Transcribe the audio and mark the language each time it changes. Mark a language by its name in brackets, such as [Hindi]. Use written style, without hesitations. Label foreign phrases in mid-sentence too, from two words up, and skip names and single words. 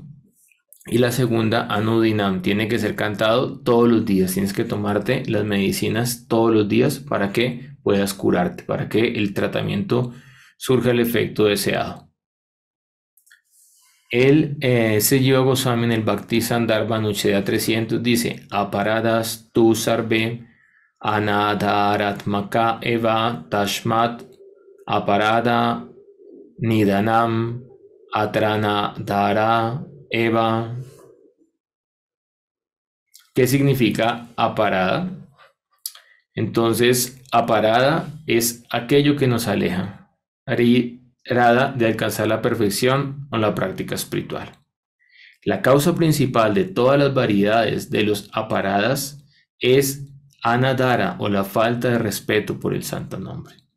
[Spanish] Y la segunda, Anudinam, tiene que ser cantado todos los días. Tienes que tomarte las medicinas todos los días para que puedas curarte, para que el tratamiento surja el efecto deseado. El Jiva Goswami en el Bhakti Sandarbha Anuchedya 300 dice: [Sanskrit] अपराधास् तु सर्वे अनाधरात्मका एव तश्मत् अपराध निदानम् अत्रानाधर एव. [Spanish] ¿Qué significa aparada? Entonces, aparada es aquello que nos aleja, Rada, de alcanzar la perfección o la práctica espiritual. La causa principal de todas las variedades de los aparadas es anadara, o la falta de respeto por el santo nombre.